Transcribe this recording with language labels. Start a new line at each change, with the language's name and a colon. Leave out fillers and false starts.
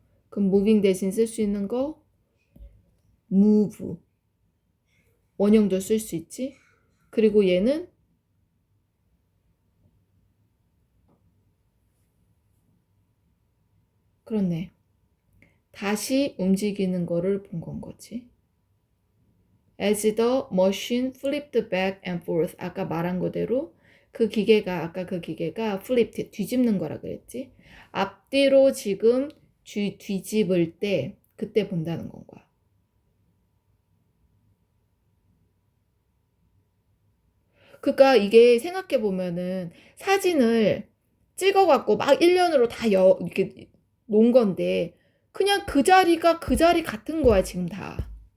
Korean: 그럼 moving 대신 쓸 수 있는 거 move. 원형도 쓸 수 있지. 그리고 얘는 그렇네. 다시 움직이는 거를 본 건 거지.
English: As the machine flipped back and forth.
Korean: 아까 말한 거대로 아까 그 기계가 flipped, 뒤집는 거라 그랬지. 앞뒤로 지금 뒤집을 때 그때 본다는 건 거야. 그러니까 이게 생각해 보면은 사진을 찍어갖고 막 1년으로 다 이렇게 놓은 건데 그냥 그 자리가 그 자리 같은 거야 지금 다.